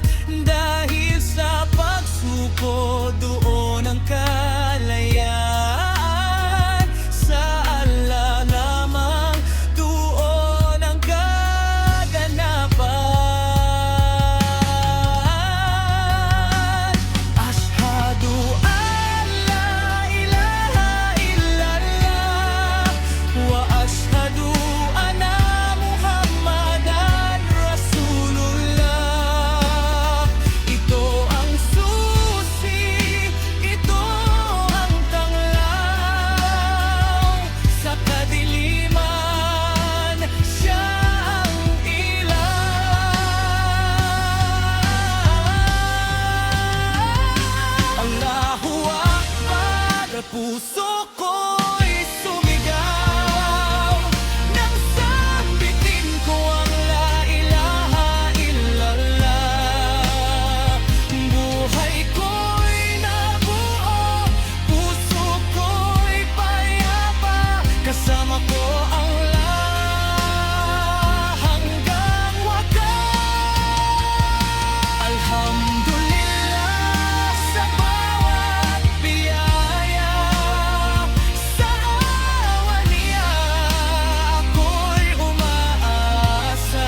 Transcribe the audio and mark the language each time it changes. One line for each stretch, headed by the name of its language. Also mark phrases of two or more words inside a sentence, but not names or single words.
Filipino: Dahil sa pagsuko, doon ang kalayaan. Sa Allah lamang, doon ang kaganapan.
Arabic: أشهد أن لا إله إلا الله وأشهد أن محمدا رسول الله.
Filipino: Ito ang susi, ito ang tanglaw. Sa kadiliman, siya ang ilaw.
Arabic: الله أكبر,
Filipino: puso ko'y sumigaw nang sambitin ko ang
Arabic: لا إله إلا الله.
Filipino: Buhay ko'y nabuo, puso ko'y payapa, kasama ko ang Allah hanggang wakas. Alhamdulillah sa bawat biyaya, sa awa niya ako'y umaasa.